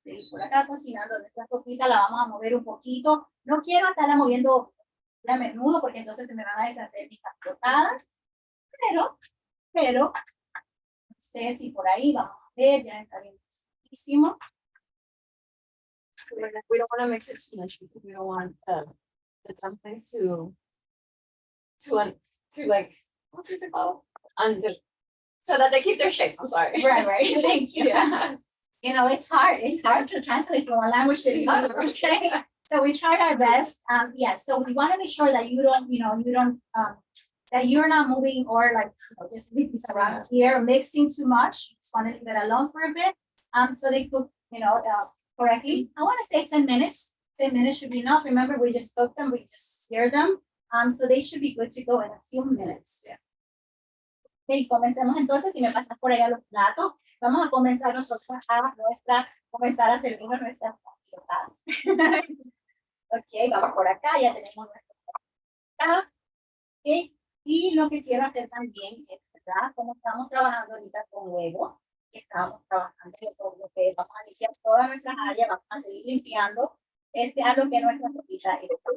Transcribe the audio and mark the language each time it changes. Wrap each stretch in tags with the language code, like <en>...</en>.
<es>Por acá cocinando nuestra sopita, la vamos a mover un poquito. No quiero estarla moviendo a menudo, porque entonces se me van a deshacer mis pastotadas. Pero, no sé si por ahí vamos a ver, ya está bien.</es> <en>So we don't want to mix it too much because we don't want the dumplings to like, what is it called? Under, so that they keep their shape. I'm sorry. Right. Thank you. Yeah. You know, it's hard to translate from one language to the other, okay? So we tried our best. Yes, so we want to make sure that you don't, that you're not moving or like, just leave this around here, mixing too much. Just want to leave it alone for a bit. So they cook, correctly. I want to say 10 minutes. 10 minutes should be enough. Remember, we just cooked them, we just seared them. So they should be good to go in a few minutes. Yeah.</en> <es>Okay, comencemos entonces, si me pasas por allá los platos, vamos a comenzar nosotros comenzar a servir nuestras pastotadas. Ok, vamos por acá, ya tenemos nuestra pastotada. Ok, y lo que quiero hacer también es, ¿verdad? Como estamos trabajando ahorita con huevo, estamos trabajando en todo lo que vamos a limpiar todas nuestras áreas, vamos a seguir limpiando a lo que nuestra sopita es.</es>